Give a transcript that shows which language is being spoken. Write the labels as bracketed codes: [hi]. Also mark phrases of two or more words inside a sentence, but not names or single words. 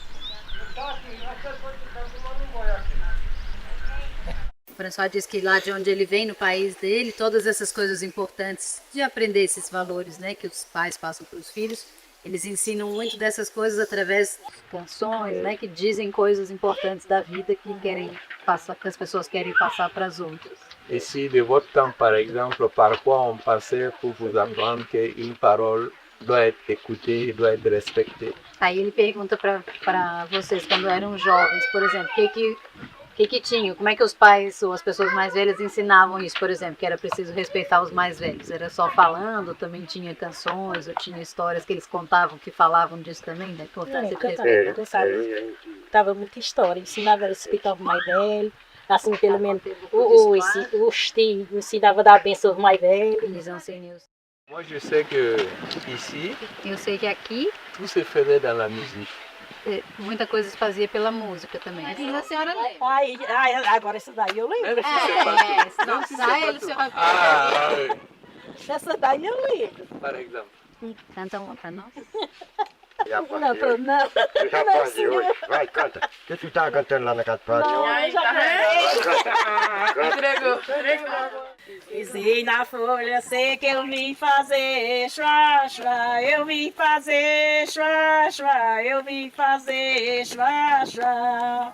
[pt] O François diz que lá de onde ele vem, no país dele, todas essas coisas importantes de aprender esses valores, né, que os pais passam para os filhos, eles ensinam muito dessas coisas através de canções, né, que dizem coisas importantes da vida que as pessoas querem passar para as outras. [fr] Et si de votre temps, par exemple, parfois on passait pour vous apprendre qu'une parole doit être écoutée et doit être respectée. [pt] Aí ele pergunta para vocês, quando eram jovens, por exemplo, o que tinha, como é que os pais ou as pessoas mais velhas ensinavam isso, por exemplo, que era preciso respeitar os mais velhos? Era só falando, também tinha canções, ou tinha histórias que eles contavam, que falavam disso também, da importância de respeitar? Contava muita história, ensinava a respeitar o mais velho, assim, pelo menos os tios ensinavam a dar bênção aos mais velhos. [fr] Moi, je sais que ici, [pt] eu sei que aqui [fr] tout se faisait dans la musique. [pt] Muita coisa se fazia pela música também. A senhora lembra? Agora essa daí eu lembro. Não sai ele, senhora. Essa daí eu lembro. [fr] Par exemple. [pt] Canta uma pra nós. Não. Eu já aprendi hoje. Vai, canta. O que tu estava cantando lá na casa do padre? Entregou. Pisei na folha, sei que eu vim fazer chua, chua, eu vim fazer chua, chua, eu vim fazer chua, chua.